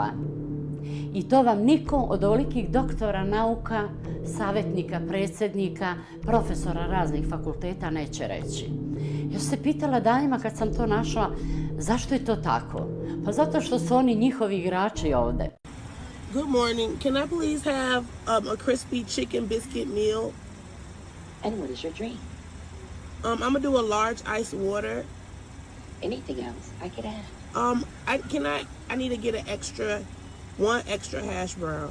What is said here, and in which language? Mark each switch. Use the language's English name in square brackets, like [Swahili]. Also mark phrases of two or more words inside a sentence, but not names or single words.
[Bosnian] I to vam niko od ovolikih doktora nauka, savjetnika, predsjednika, profesora raznih fakulteta neće reći. Ja sam se pitala danima kad sam to našla, zašto je to tako? Pa zato što su oni njihovi igrači ovde. [English] Good morning. Can I please have a crispy chicken biscuit meal? And what is your drink? I'm gonna do a large ice water. Anything else I could add? I need to get one extra hash brown.